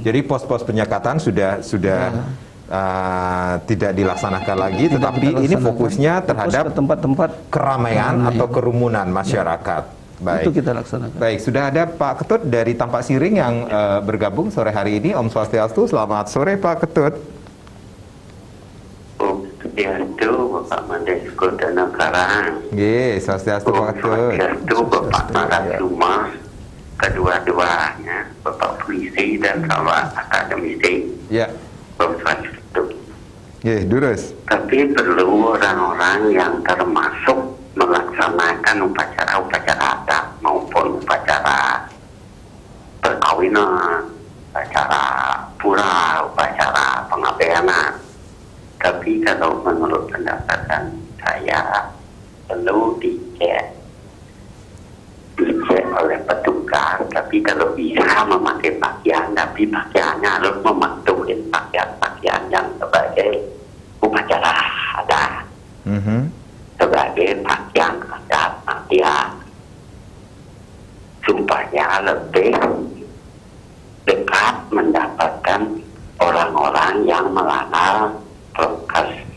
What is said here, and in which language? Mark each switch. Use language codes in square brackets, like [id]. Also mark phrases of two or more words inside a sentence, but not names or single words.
[id] Jadi pos-pos penyekatan sudah tidak dilaksanakan lagi, tetapi ini fokusnya terhadap tempat-tempat keramaian atau kerumunan masyarakat. Baik. Itu kita laksanakan. Baik, sudah ada Pak Ketut dari Tampak Siring yang bergabung sore hari ini. [ban] Om Swastiastu, [id] selamat sore Pak Ketut. [ban] Om Swastiastu, [id] Bapak Mandesko dan Karang. Swastiastu Pak Ketut. Swastiastu, Bapak Narasuma, kedua-duanya, Bapak Polisi dan Bapak Akademisi. [ban] Om Swastiastu. Durus. [id] Tapi perlu orang-orang yang termasuk melaksanakan upacara-upacara adat maupun upacara perkawinan, upacara pura, upacara pengabeanan. Tapi kalau menurut pendapat saya perlu dicek oleh petugas. Tapi kalau bisa memakai pakaian, tapi pakaiannya harus mematuhi pakaian yang sebagai upacara adat, sebagai pakaian adat pakaian, supaya lebih dekat mendapatkan orang-orang yang melanggar prokes.